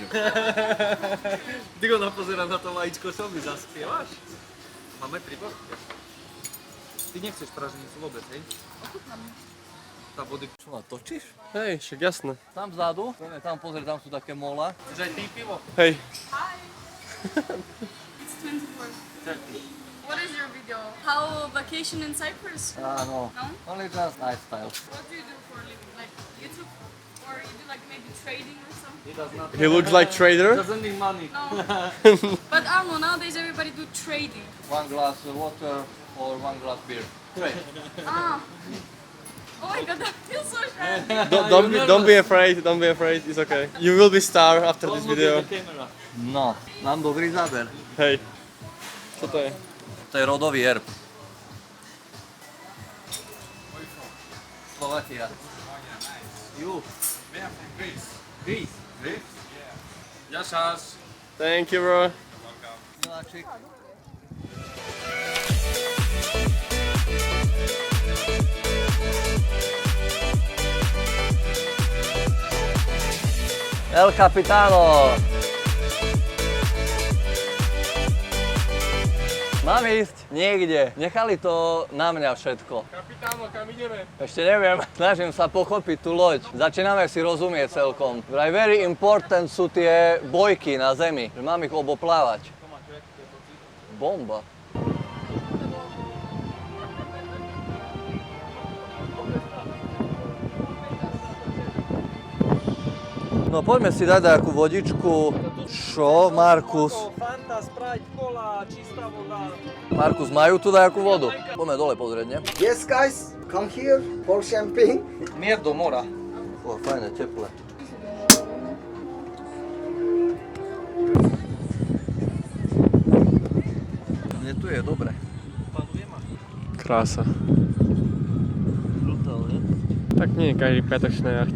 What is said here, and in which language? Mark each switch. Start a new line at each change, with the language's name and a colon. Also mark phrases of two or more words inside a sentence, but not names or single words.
Slovak: Ty ho napozerám na to vajíčko, čo mi zaspievaš? Máme príbor? Ty nechceš praženicu vôbec, hej? Tá body... Čo ma točíš? Hej, však jasné. Tam vzadu, tam pozri, tam sú také mola. Že aj ty pivo? Hej.
English: It's 24. What is your video? How vacation in Cyprus?
Slovak: Áno, No?
English: only just lifestyle. What do you do for a living? Like YouTube? Or you do like maybe trading or something? He does not. He looks like trader. Doesn't need money. No. But I don't know, nowadays everybody do trading. One glass water or one glass beer. Ah. Oh my god, that feels so shy. Don't be afraid. Don't be afraid. It's okay. You will be star after this Don't look video. at the camera.
Slovak: No, mám dobrý záber. Hej. Čo to je? To je rodový erb. Slovakia.
English: You. Greece. Greece? Yashas. Thank you, bro.
Slovak: Miláčik. El Capitano. Mám ísť niekde. Nechali to na mňa všetko. Kapitáno, kam ideme? Ešte neviem, snažím sa pochopiť tú loď. Začíname si rozumieť celkom. Vraj
English: very important
Slovak: sú tie bojky na zemi, že mám ich oboplávať. Bomba. No poďme si dať nejakú vodičku. Čo, Markus? Fanta, Sprite, cola, čistá voda. Markus, majú tu nejakú vodu? Poďme dole pozrieť, nie?
English: Yes, guys. come here for champagne.
Slovak: Mier do mora. O, fajné, teplé. Mne tu je dobre. Krása. Brutálne. Tak nie každý piatok si na jachte.